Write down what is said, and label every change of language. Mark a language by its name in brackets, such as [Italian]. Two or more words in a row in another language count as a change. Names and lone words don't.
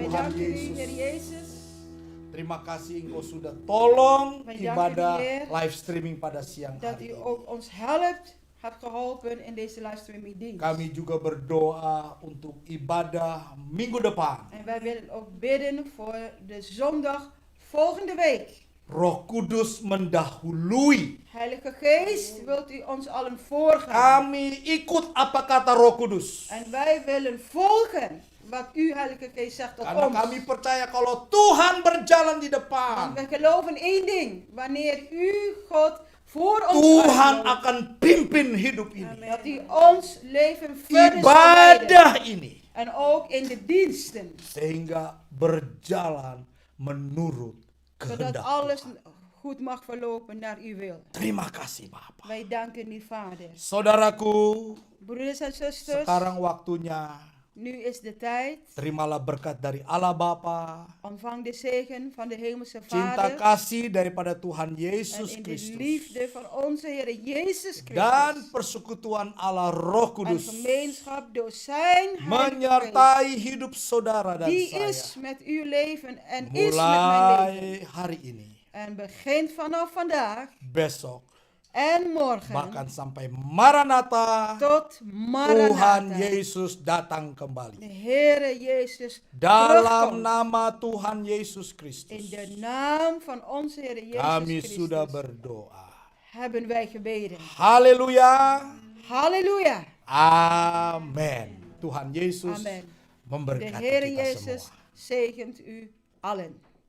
[Indonesian] Tuhan [Dutch] danken u, [Indonesian] Yesus. [Dutch] Heer Jezus. [Indonesian] Terima kasih Engkau sudah tolong [Dutch] Wij danken [Indonesian] ibadah [Dutch] u, Heer, [English] live streaming [Indonesian] pada siang [Dutch] Dat [Indonesian] hari [Dutch] u [Indonesian] ini. [Dutch] ook ons hebt geholpen in deze livestreaming dienst. [Indonesian] Kami juga berdoa untuk ibadah minggu depan. [Dutch] En wij willen ook bidden voor de zondag volgende week. [Indonesian] Roh Kudus mendahului. [Dutch] Heilige Geest, wilt u ons allen voorgaan. [Indonesian] Kami ikut apa kata Roh Kudus. [Dutch] En wij willen volgen wat u, Heilige Geest, zegt tot [Indonesian] Karena [Dutch] ons. [Indonesian] kami percaya kalau Tuhan berjalan di [Dutch] Want [Indonesian] depan, [Dutch] we geloven één ding. Wanneer u, God, voor ons [Indonesian] Tuhan [Dutch] uitloopt, [Indonesian] akan pimpin hidup ini. [Dutch] dat u ons leven verder zal leiden. [Indonesian] Ibadah ini. [Dutch] En ook in de diensten. [Indonesian] Sehingga berjalan menurut [Dutch] Zodat [Indonesian] kehendak [Dutch] alles [Indonesian] Tuhan. [Dutch] goed mag verlopen naar uw wil. [Indonesian] Terima kasih Bapak. [Dutch] Wij danken u, Vader. [Indonesian] Saudaraku, [Dutch] Broeders en zusters, [Indonesian] sekarang waktunya [Dutch] nu is de tijd. [Indonesian] terimalah berkat dari Allah Bapa, [Dutch] Ontvang de zegen van de Hemelse [Indonesian] cinta [Dutch] Vader. [Indonesian] kasih daripada Tuhan [Dutch] En [Indonesian] Yesus [Dutch] in de [Indonesian] Kristus, [Dutch] liefde van onze Heer Jezus [Indonesian] dan [Dutch] Christus. [Indonesian] persekutuan Allah Roh [Dutch] En [Indonesian] Kudus [Dutch] gemeenschap door zijn Heilige Geest. [Indonesian] menyertai hidup saudara dan [Dutch] Die [Indonesian] saya [Dutch] is met uw leven en is met mijn leven. [Indonesian] mulai hari ini, [Dutch] En begint vanaf vandaag [Indonesian] besok, [Dutch] en morgen [Indonesian] bahkan sampai Maranatha, [Dutch] tot [Indonesian] Tuhan [Dutch] Maranatha. [Indonesian] Yesus datang [Dutch] De [Indonesian] kembali. [Dutch] Heere Jezus [Indonesian] Dalam [Dutch] terugkomt. [Indonesian] nama Tuhan Yesus [Dutch] In [Indonesian] Kristus, [Dutch] de naam van onze Heer [Indonesian] kami [Dutch] Jezus [Indonesian] sudah [Dutch] Christus [Indonesian] berdoa. [Dutch] hebben wij gebeden. [Indonesian] Haleluya. [Dutch] Halleluja. [Indonesian] Amin. Tuhan Yesus [Dutch] Amen. De [Indonesian] memberkati [Dutch] Heer [Indonesian] kita [Dutch] Jezus [Indonesian] semua. [Dutch] zegent u allen.